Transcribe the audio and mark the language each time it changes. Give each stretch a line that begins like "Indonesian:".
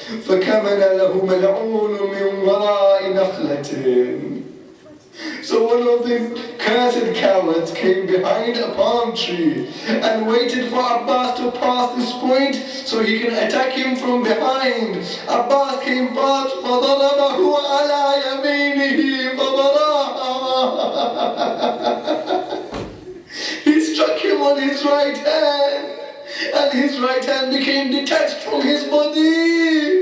Arabic: فَكَمَنَ لَهُ مَلْعُونٌ مِّن وَرَاءِ نَخْلَةٍ.
English: So one of the cursed cowards came behind a palm tree and waited for Abbas to pass this point so he can attack him from behind. Abbas came past,
Arabic: فَضَرَبَهُ عَلَى يَمِينِهِ فَضَرَاهَا.
English: He struck him on his right hand, and his right hand became detached from his body.